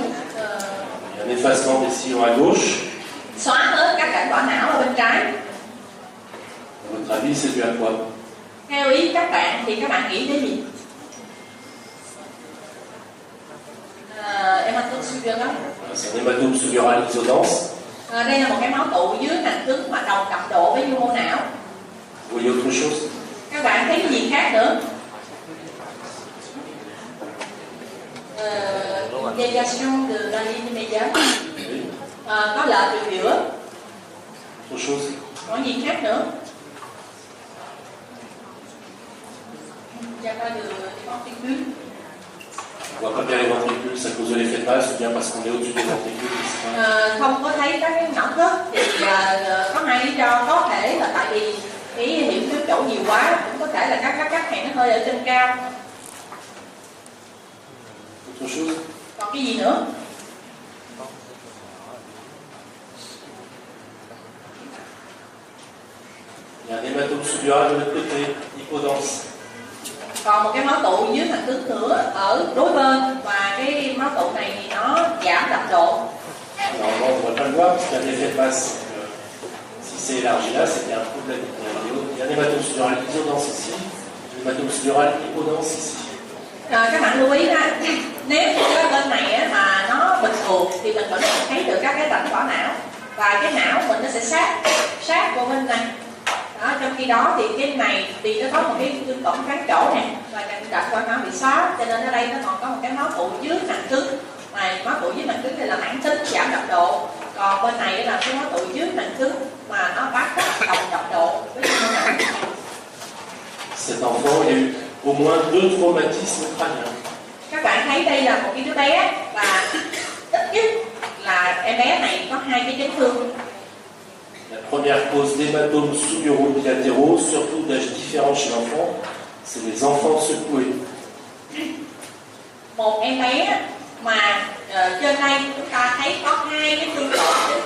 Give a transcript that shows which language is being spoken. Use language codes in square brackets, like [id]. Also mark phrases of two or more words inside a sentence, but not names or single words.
[fr] Un effacement des sillons à gauche. [vi] Xóa hết các cảnh vỏ não ở bên trái. [fr] À votre avis, c'est dû à quoi? [vi] Theo ý các bạn thì các bạn nghĩ đến gì? [fr] Hématome subdural. C'est un hématome subdural isodense. [vi] Đây là một cái máu tụ dưới màng cứng mà đồng đậm độ với nhu mô não. [fr] Vous voyez autre chose? [vi] Các bạn thấy cái gì khác nữa? [fr] Déviation de la ligne médiane. [vi] Có lệch từ giữa. [fr] Autre chose? [vi] Có gì khác nữa? [fr] Il n'y a pas de ventricule. On ne voit pas bien les ventricules, c'est à cause de l'effet de masse ou bien parce qu'on est au-dessus des ventricules? [vi] Không có thấy các cái não thất thì có hai lý do. Có thể là tại vì cái hiệu ứng chỗ nhiều quá, cũng có thể là các hẹn nó hơi ở trên cao. [fr] Autre chose? [vi] Còn cái gì nữa? [fr] Il y a un hématome subdural de l'autre côté, hypodense. [vi] Còn một cái máu tụ dưới màng cứng nữa ở đối bên, và cái máu tụ này thì nó giảm đậm độ. [fr] Normalement, on ne devrait pas le voir parce qu'il y a un effet de masse. Si c'est élargi là, c'est qu'il y a un problème. Il y a un hématome subdural isodense ici, un hématome subdural hypodense ici. [vi] Các bạn lưu ý ha, nếu cái bên này mà nó bình thường thì mình vẫn thấy được các cái rãnh vỏ não, và cái não mình nó sẽ sát vào bên này. Đó, trong khi đó thì cái này thì nó có một cái thương tổn kháng chỗ này, và rãnh vỏ não bị xóa, cho nên ở đây nó còn có một cái máu tụ dưới màng cứng. Mà máu tụ dưới màng cứng đây là mãn tính giảm đậm độ, còn bên này là cái máu tụ dưới màng cứng mà nó bắt đồng đậm độ với cái não. [fr] Cet enfant, il y a eu au moins 2 traumatismes crâniens. [vi] Các bạn thấy đây là một cái đứa bé và ít nhất là em bé này có 2 cái chấn thương. [fr] La première cause d'hématomes subduraux bilatéraux, surtout d'âge différent chez l'enfant, c'est les enfants secoués. [vi] Một em bé mà trên đây chúng ta thấy có 2 cái thương tổn